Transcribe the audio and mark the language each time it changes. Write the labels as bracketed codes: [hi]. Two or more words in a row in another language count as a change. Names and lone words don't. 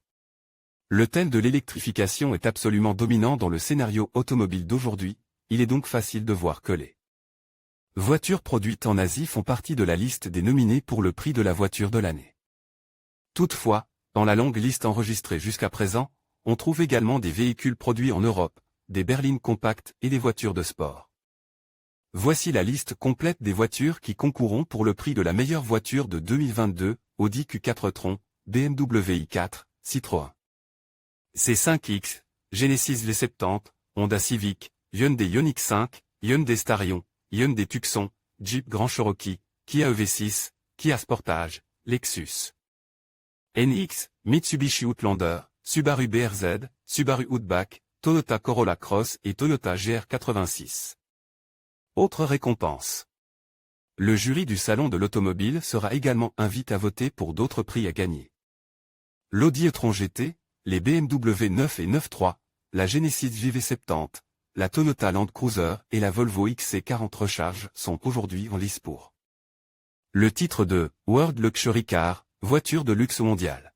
[fr] Le thème de l'électrification est absolument dominant dans le scénario automobile d'aujourd'hui, il est donc facile de voir que les voitures produites en Asie font partie de la liste des nominés pour le prix de la voiture de l'année. Toutefois, dans la longue liste enregistrée jusqu'à présent, on trouve également des véhicules produits en Europe, des berlines compactes et des voitures de sport. Voici la liste complète des voitures qui concourront pour le prix de la meilleure voiture de 2022, Audi Q4 e-tron, BMW i4, Citroën C5X, Genesis V70, Honda Civic, Hyundai Ioniq 5, Hyundai Starion, Hyundai Tucson, Jeep Grand Cherokee, Kia EV6, Kia Sportage, Lexus NX, Mitsubishi Outlander, Subaru BRZ, Subaru Outback, Toyota Corolla Cross et Toyota GR86. Autre récompense. Le jury du Salon de l'Automobile sera également invité à voter pour d'autres prix à gagner. L'Audi e-tron GT, les BMW 9 et 9.3, la Genesis JV70, la Toyota Land Cruiser et la Volvo XC40 Recharge sont aujourd'hui en lice pour le titre de World Luxury Car, voiture de luxe mondiale.